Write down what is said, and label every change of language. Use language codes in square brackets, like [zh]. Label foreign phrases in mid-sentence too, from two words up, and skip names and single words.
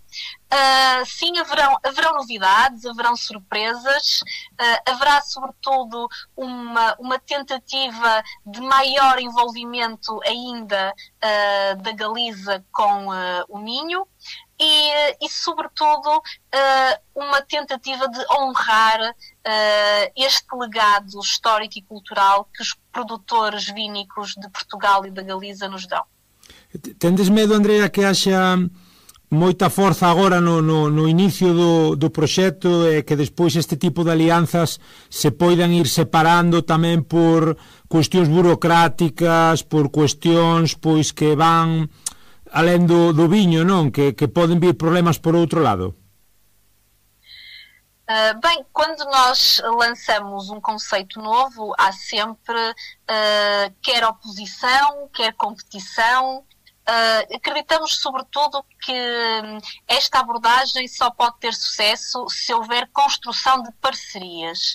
[pt] Sim, haverão novidades, haverão surpresas, haverá sobretudo uma tentativa de maior envolvimento ainda da Galiza com o Minho e sobretudo uma tentativa de honrar este legado histórico e cultural que os produtores vínicos de Portugal e da Galiza nos dão. [gl] Tendes medo, Andrea, que haxa moita forza agora no inicio do proxecto e que despois este tipo de alianzas se poidan ir separando tamén por cuestións burocráticas, por cuestións pois que van alén do viño, non? Que poden vir problemas por outro lado. [pt] Bem, quando nós lançamos um conceito novo, há sempre quer oposição, quer competição. Acreditamos sobretudo que esta abordagem só pode ter sucesso se houver construção de parcerias.